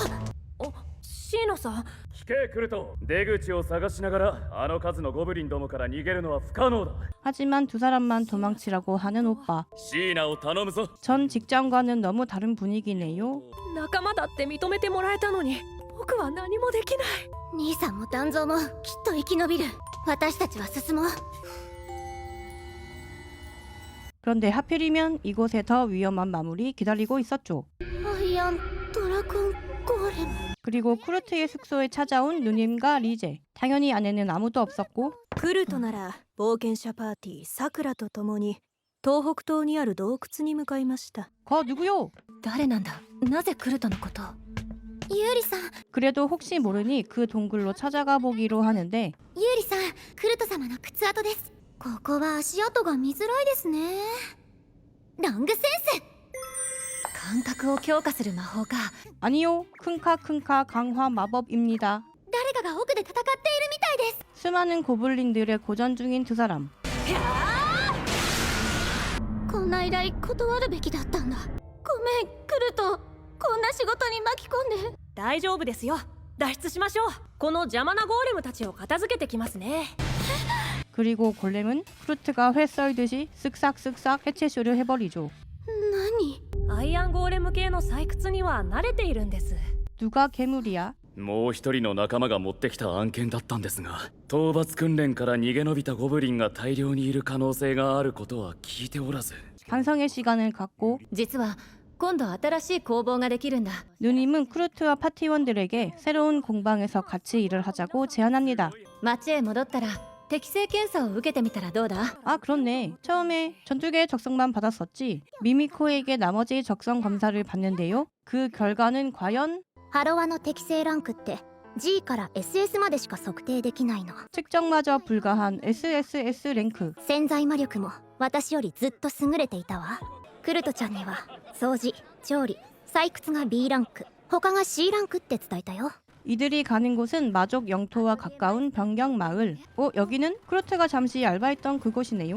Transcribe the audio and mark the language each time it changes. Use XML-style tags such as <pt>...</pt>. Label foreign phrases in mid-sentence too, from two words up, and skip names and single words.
<ja>シーナさん、聞けクルト。出口を探しながらあの数のゴブリンどもから逃げるのは不可能だ。</ja> <ko>하지만 두 사람만 도망치라고 하는 오빠.</ko> <ja>シーナを頼むぞ。</ja> <ko>전 직전과는 너무 다른 분위기네요.</ko> <ja>仲間だって認めてもらえたのに僕は何もできない。兄さんも団蔵もきっと生き延びる。私たちは進もう。</ja> <ko>그런데 하필이면 이곳에 더 위험한 마물이 기다리고 있었죠.</ko> <ja>アイアンドラゴンゴーレム。</ja> <ko>그리고 크루트의 숙소에 찾아온 누님과 리제. 당연히 안에는 아무도 없었고</ko> <ja>クルトなら冒険者パーティーさくらと共に東北東にある洞窟に向かいました。</ja> <ko>거 누구요?</ko> <ja>誰なんだ？なぜクルトのこと？ユーリさん。</ja> <ko>그래도 혹시 모르니 그 동굴로 찾아가 보기로 하는데</ko> <ja>ユーリさん、クルト様の靴跡です。ここは足跡が見づらいですね。ロングセンス。感覚を強化する魔法か。</ja> <ko>아니요. 킁카 강화 마법입니다.</ko> <ja>誰かが奥で戦っているみたいです。</ja> <ko>수많은 고블린들의 고전 중인 두 사람.</ko> <ja>こんな依頼断るべきだったんだ。ごめん、クルト。こんな仕事に巻き込んで。大丈夫ですよ。脱出しましょう。この邪魔なゴーレムたちを片付けてきますね。</ja> <ko>그리고 골렘은 크루트가 회 썰듯이 쓱싹쓱싹 해체쇼를 해버리죠.</ko> <ja>何？アイアンゴーレム系の採掘には慣れているんです。</ja> <ko>누가 괴물이야?</ko> <ja>もう一人の仲間が持ってきた案件だったんですが、討伐訓練から逃げ延びたゴブリンが大量にいる可能性があることは聞いておらず。</ja> <ko>반성의 시간을 갖고</ko> <ja>実は今度新しい工房ができるんだ。</ja> <ko>누님은 크루트와 파티원들에게 새로운 공방에서 같이 일을 하자고 제안합니다.</ko> <ja>町へ戻ったら適性検査を受けてみたらどうだ？</ja> <ko>아 그렇네. 처음에 전투계 적성만 받았었지. 미미코에게 나머지 적성 검사를 받는데요. 그 결과는 과연</ko> <ja>ハロワの適性ランクって G から SS までしか測定できないの。</ja> <ko>측정마저 불가한 SSS 랭크.</ko> <ja>潜在魔力も私よりずっと優れていたわ。クルトちゃんには掃除、調理、採掘が B ランク、他が C ランクって伝えたよ。</ja> <ko>이들이 가는 곳은 마족 영토와 가까운 변경 마을. 여기는 크루트가 잠시 알바했던 그곳이네요.</ko>